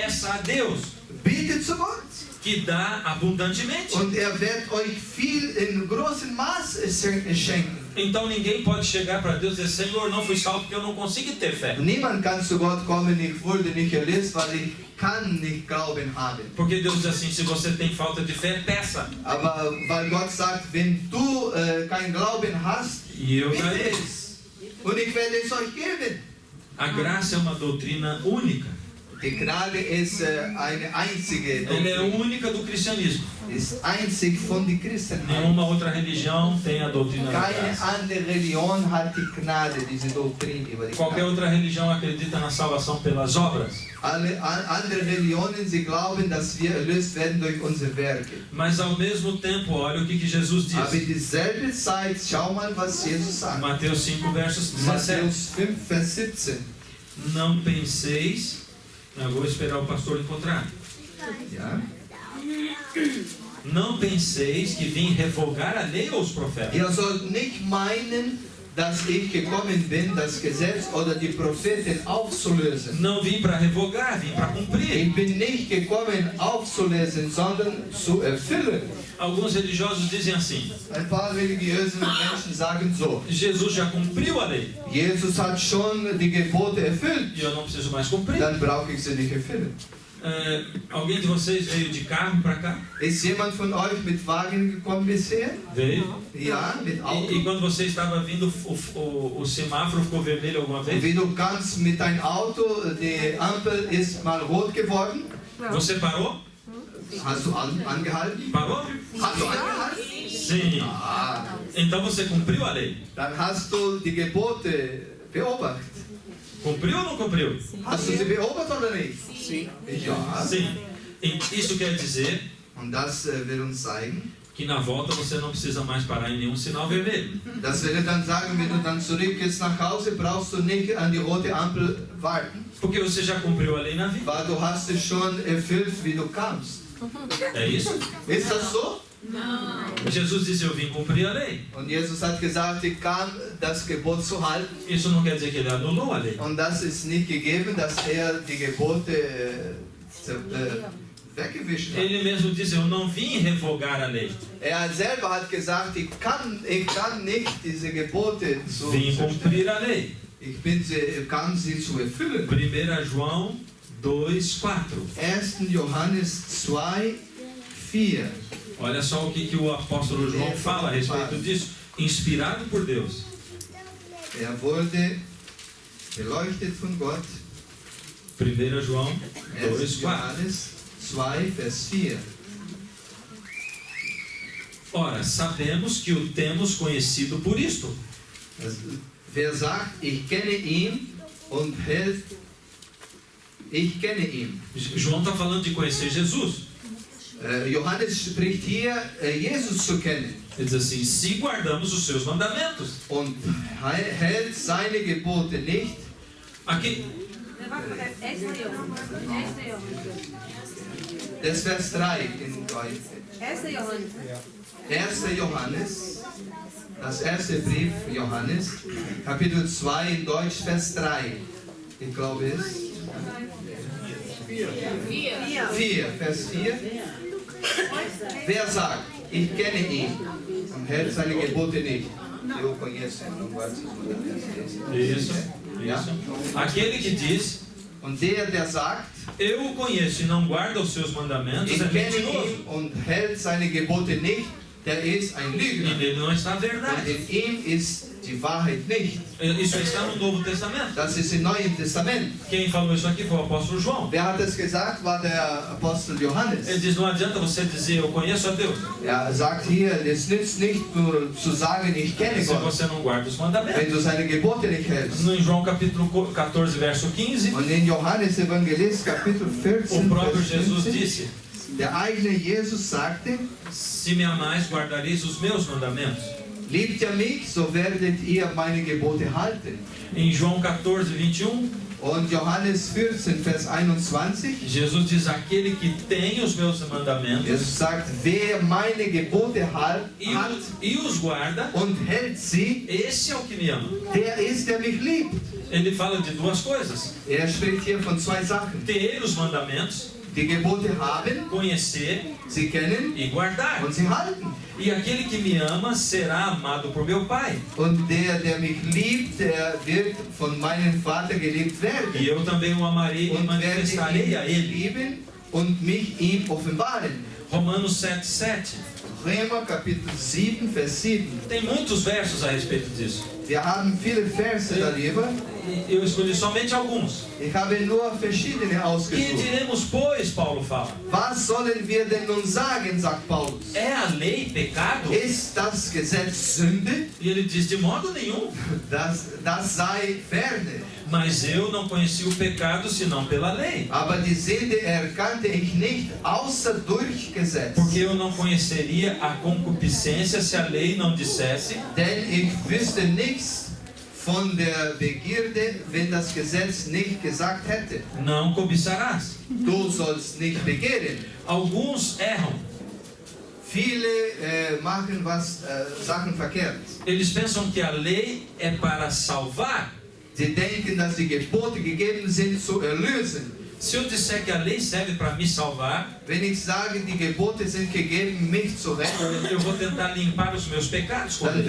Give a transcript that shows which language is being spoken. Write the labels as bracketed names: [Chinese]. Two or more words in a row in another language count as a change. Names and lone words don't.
[Portuguese] peça a Deus, [German] bitte zu Gott. [Portuguese] que dá abundantemente. [German] Und wird euch viel in großem Maß schenken. [Portuguese] Então ninguém pode chegar para Deus e dizer: Senhor, não fui salvo porque eu não consigo ter fé. [German] Niemand kann zu Gott kommen, ich wurde nicht erlöst, weil ich kann nicht Glauben haben. [Portuguese] Porque Deus diz assim: se você tem falta de fé, peça. [German] Aber weil Gott sagt, wenn du kein Glauben hast, [Portuguese] E eu [German] bitte [Portuguese] darei. [German] es. Und ich werde es euch geben. [Portuguese] A graça é uma doutrina única. [German] Die Gnade ist eine einzige [Portuguese] Ela é [German] Doktrin. [Portuguese] única do cristianismo. [German] Ist einzig von der Christenheit. [Portuguese] Nenhuma outra religião tem a doutrina da [German] Keine [Portuguese] graça. [German] andere Religion hat die Gnade, diese Doktrin über die [Portuguese] Qualquer [German] Gnade. [Portuguese] outra religião acredita na salvação pelas obras. [German] Alle andere Religionen, sie glauben, dass wir erlöst werden durch unsere Werke. [Portuguese] Mas ao mesmo tempo, olha o que Jesus [German] Aber in [Portuguese] diz. [German] dieselbe Zeit, schau mal, was Jesus sagt. [Portuguese] Mateus 5, versos 17. [German] Matthäus 5, Vers 17. [Portuguese] Não penseis... Eu vou esperar o pastor encontrar. [German] Ja. [Portuguese] Não penseis que vim revogar a lei ou os profetas. [German] Ihr sollt nicht meinen, dass ich gekommen bin, das Gesetz oder die Propheten aufzulösen. [Portuguese] Não vim para revogar, vim para cumprir. [German] Ich bin nicht gekommen, aufzulösen, sondern zu erfüllen. [Portuguese] Alguns religiosos dizem assim: [German] Ein paar religiöse Menschen sagen so, [Portuguese] Jesus já cumpriu a lei [German] Jesus hat schon die Gebote erfüllt, [Portuguese] e eu não preciso mais cumprir. [German] dann brauche ich sie nicht erfüllen. [Portuguese] Alguém de vocês veio de carro para cá? [German] Ist jemand von euch mit Wagen gekommen bisher? [Portuguese] Veio. [German] Ja, mit Auto. [Portuguese] E quando você estava vindo, o semáforo ficou vermelho alguma vez? [German] Wie du kannst mit deinem Auto, die Ampel ist mal rot geworden. [Portuguese] Você parou? [German] Hast du angehalten? [Portuguese] Parou? [German] Hast du angehalten? [Portuguese] Sim. Ah, Então você cumpriu a lei. [German] dann hast du die Gebote beobachtet. [Portuguese] Cumpriu ou não cumpriu? [German] Hast du sie beobachtet oder nicht? [Portuguese] Sim. [German] Ja. [Portuguese] Sim. E isso quer dizer [German] Und das will uns zeigen. [Portuguese] que na volta você não precisa mais parar em nenhum sinal vermelho. [German] Das will dann sagen, wenn du dann zurückgehst nach Hause, brauchst du nicht an die rote Ampel warten. [Portuguese] Porque você já cumpriu a lei na vida. [German] Weil du hast es schon erfüllt, wie du kamst. [Portuguese] É isso? [German] Ist das so? [Portuguese] Jesus disse: eu vim cumprir a lei. [German] Und Jesus hat gesagt, ich kam, das Gebot zu halten. [Portuguese] Isso não quer dizer que ele anulou a lei. [German] Und das ist nicht gegeben, dass die Gebote weggewischt hat. [Portuguese] Ele mesmo disse: eu não vim revogar a lei. [German] Selber hat gesagt, ich kann nicht diese Gebote zu [Portuguese] Vim [German] zerstören. [Portuguese] cumprir a lei. [German] Ich kann sie zu erfüllen. [Portuguese] 1 João 2:4. [German] 1. Johannes 2, 4. [Portuguese] Olha só o que o apóstolo João fala a respeito disso. Inspirado por Deus. [German] Wurde beleuchtet von Gott. [Portuguese] 1 João [German] 1. 2:4. Johannes 2, Vers 4. [Portuguese] Ora, sabemos que o temos conhecido por isto. [German] Wer sagt, ich kenne ihn und hält, ich kenne ihn. [Portuguese] João está falando de conhecer Jesus. [German] Johannes spricht hier, Jesus zu kennen. [Portuguese] Ele diz assim: se guardamos os seus mandamentos. [German] Und hält seine Gebote nicht. [Portuguese] Aqui, [German] Das Vers 3 in Deutsch. 1. Johannes, das erste Brief Johannes, Kapitel 2 in Deutsch, Vers 3. Ich glaube es. 4, Vers 4. Wer sagt, ich kenne ihn und hält seine Gebote nicht. [Portuguese] Eu conheço, não guarda seus mandamentos. Isso, isso. Aquele que diz, [German] Und der sagt, [Portuguese] eu o conheço e não guarda os seus mandamentos, [German] ich [Portuguese] é [German] kenne [Portuguese] mentiroso. [German] ihn und hält seine Gebote nicht, der ist ein [Portuguese] E [German] Lügner. [Portuguese] nele não está a [German] Und [Portuguese] verdade. [German] in ihm ist die Wahrheit nicht. [Portuguese] Isso está no Novo Testamento. [German] Das ist im Neuen Testament. [Portuguese] Quem falou isso aqui foi o apóstolo João. [German] Wer hat es gesagt? War der Apostel Johannes. [Portuguese] Ele diz, não adianta você dizer, eu conheço a Deus, [German] Er sagt hier, es nützt nicht nur zu sagen, ich kenne [Portuguese] se [German] Gott, [Portuguese] você não guarda os [German] wenn [Portuguese] mandamentos. [German] du seine Gebote nicht hältst. [Portuguese] No em João capítulo 14, verso 15, [German] Und in Johannes Evangelist Kapitel [Portuguese] o [German] 14, [Portuguese] próprio [German] Vers [Portuguese] Jesus [German] 15, [Portuguese] disse, [German] der eigene Jesus sagte, [Portuguese] se me amais, guardareis os meus mandamentos. [German] liebt ihr mich, so werdet ihr meine Gebote halten. [Portuguese] Em João 14, 21, [German] Und Johannes 14, Vers 21, [Portuguese] Jesus diz, aquele que tem os meus mandamentos [German] Jesus sagt, wer meine Gebote hat [Portuguese] e os guarda, [German] und hält sie, [Portuguese] esse é o que me ama. [German] der ist, der mich liebt. [Portuguese] Ele fala de duas coisas: [German] Er spricht hier von zwei Sachen. [Portuguese] ter os mandamentos, [German] Die Gebote haben, [Portuguese] conhecer [German] sie kennen [Portuguese] e guardar. [German] und sie halten. [Portuguese] E aquele que me ama será amado por meu Pai. [German] Und der mich liebt, der wird von meinem Vater geliebt werden. [Portuguese] E eu também o amarei e [German] Und werde [Portuguese] manifestarei a [German] ihn [Portuguese] ele. [German] lieben und mich ihm offenbaren. [Portuguese] Romanos 7:7. [German] Römer Kapitel 7, Vers 7. [Portuguese] Tem muitos versos a respeito disso. [German] Wir haben viele Verse darüber. [Portuguese] E eu escolhi somente alguns. [German] Ich habe nur verschiedene [Portuguese] Que [German] ausgesucht. [Portuguese] diremos, pois, Paulo fala? [German] Was sollen wir denn nun sagen, sagt Paulus? [Portuguese] É a lei pecado? [German] Ist das Gesetz Sünde? [Portuguese] E ele diz, de modo nenhum. [German] Das sei ferne. [Portuguese] Mas eu não conheci o pecado senão pela lei. [German] Aber die Sünde erkannte ich nicht, außer durch Gesetz. [Portuguese] Porque eu não conheceria a concupiscência se a lei não dissesse, [German] Denn ich wüsste nichts von der Begierde, wenn das Gesetz nicht gesagt hätte. [Portuguese] não cobiçarás. [German] Du sollst nicht begehren. [Portuguese] Alguns erram. [German] Viele machen Sachen verkehrt. [Portuguese] Eles pensam que a lei é para salvar. [German] Sie denken, dass die Gebote gegeben sind, zu erlösen. [Portuguese] Se eu disser que a lei serve para me salvar, [German] Wenn ich sage, die Gebote sind gegeben, mich zu retten, [Portuguese] eu vou tentar limpar os meus pecados com a [German] dann